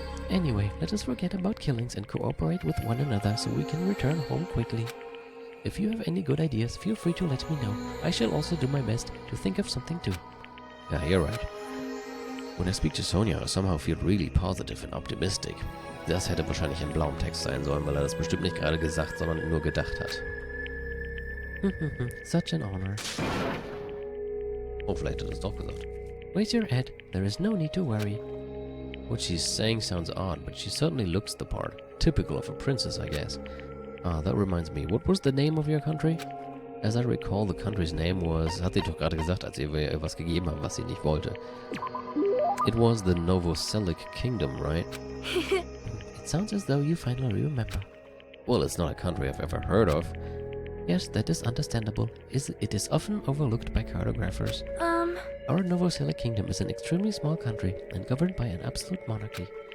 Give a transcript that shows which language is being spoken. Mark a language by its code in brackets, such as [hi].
[en] Anyway, let us forget about killings and cooperate with one another so we can return home quickly. If you have any good ideas, feel free to let me know. I shall also do my best to think of something too. Yeah, you're right. When I speak to Sonia, I somehow feel really positive and optimistic. [de] Das hätte wahrscheinlich in blauem Text sein sollen, weil er das bestimmt nicht gerade gesagt, sondern nur gedacht hat. [en] Such an honor. [de] Oh, vielleicht hat er es doch gesagt. [en] Raise your head. There is no need to worry. What she's saying sounds odd, but she certainly looks the part. Typical of a princess, I guess. Ah, that reminds me. What was the name of your country? As I recall, the country's name was... [de] Hat sie doch gerade gesagt, als ihr was gegeben haben, was sie nicht wollte. [en] It was the Novoselic Kingdom, right? It sounds as though you finally remember. Well, it's not a country I've ever heard of. Yes, that is understandable. It is often overlooked by cartographers. Our Novoselic Kingdom is an extremely small country and governed by an absolute monarchy.